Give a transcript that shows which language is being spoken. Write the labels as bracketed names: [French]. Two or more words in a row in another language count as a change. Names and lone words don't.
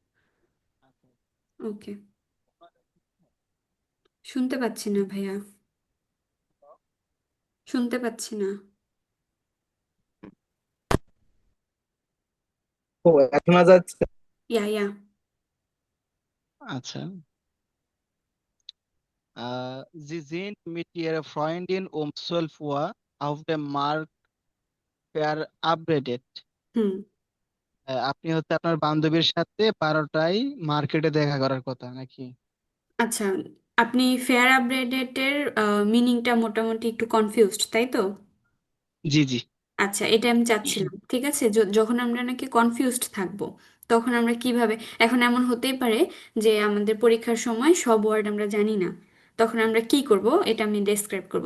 [Bangla] ওকে। শুনতে পাচ্ছি না ভাইয়া, শুনতে পাচ্ছি না। ও, এখন যাচ্ছে। [English] ya ya. [Bangla] আচ্ছা, [German] Sie sind mit Ihrer Freundin um 12 Uhr auf dem Markt verabredet. [Bangla] হুম। আপনি হচ্ছে আপনার বান্ধবীর সাথে 12টায় মার্কেটে দেখা করার কথা নাকি? আচ্ছা, আপনি ফেয়ার আপগ্রেডেড মিনিংটা মোটামুটি একটু কনফিউজড, তাই তো? জি জি। আচ্ছা, এটা আমি চাচ্ছিলাম। ঠিক আছে, যখন আমরা নাকি কনফিউজড থাকবো, তখন আমরা কিভাবে, এখন এমন হতেই পারে যে আমাদের পরীক্ষার সময় সব ওয়ার্ড আমরা জানি না, তখন আমরা কি করব এটা আমি ডেসক্রাইব করব।